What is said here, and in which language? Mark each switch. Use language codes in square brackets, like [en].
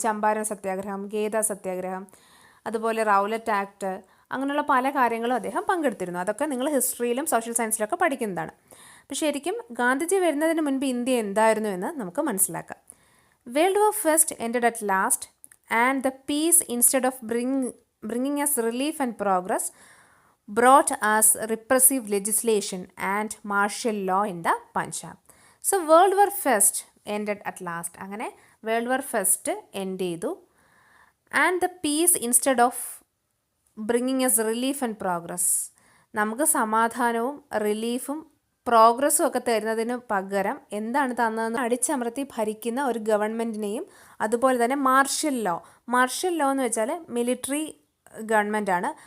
[ml] ചമ്പാരൻ സത്യാഗ്രഹം, ഗേദ സത്യാഗ്രഹം, അതുപോലെ റൗലറ്റ് ആക്ട്, അങ്ങനെയുള്ള പല കാര്യങ്ങളും അദ്ദേഹം പങ്കെടുത്തിരുന്നു. അതൊക്കെ നിങ്ങൾ ഹിസ്റ്ററിയിലും സോഷ്യൽ സയൻസിലൊക്കെ പഠിക്കുന്നതാണ്. അപ്പോൾ ശരിക്കും ഗാന്ധിജി വരുന്നതിന് മുൻപ് ഇന്ത്യ എന്തായിരുന്നു എന്ന് നമുക്ക് മനസ്സിലാക്കാം. [en] World war first ended at last and the peace instead of bringing us relief and progress brought us repressive legislation and martial law in the Punjab. So World War First ended at last. [ml] അങ്ങനെ world war first end ചെയ്തു. [en] and the peace instead of bringing us relief and progress, [ml] നമുക്ക് സമാധാനവും റിലീഫും പ്രോഗ്രസ്സും ഒക്കെ തരുന്നതിന് പകരം എന്താണ് തന്നതെന്ന് അടിച്ചമർത്തി ഭരിക്കുന്ന ഒരു ഗവൺമെൻറ്റിനെയും, അതുപോലെ തന്നെ മാർഷ്യൽ ലോ എന്ന് വെച്ചാൽ മിലിറ്ററി ഗവൺമെൻറ്റാണ്.